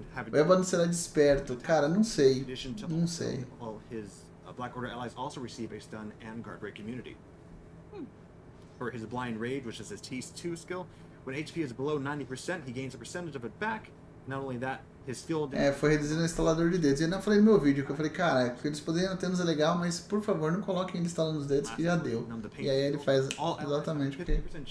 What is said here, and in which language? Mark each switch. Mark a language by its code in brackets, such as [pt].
[pt] O Ébano será desperto, cara, não sei. [en] His Black Order allies also receive a stun and guard break immunity. For his Blind Rage, which is his T2 skill, when HP is below 90%, he gains a percentage of it back. Not only that, his skill... [pt] foi reduzindo o instalador de dedos. E eu falei no meu vídeo, que eu falei, cara, eles poderiam ter é legal, mas por favor, não coloquem ele instalando os dedos, que já deu. E aí ele faz exatamente o que...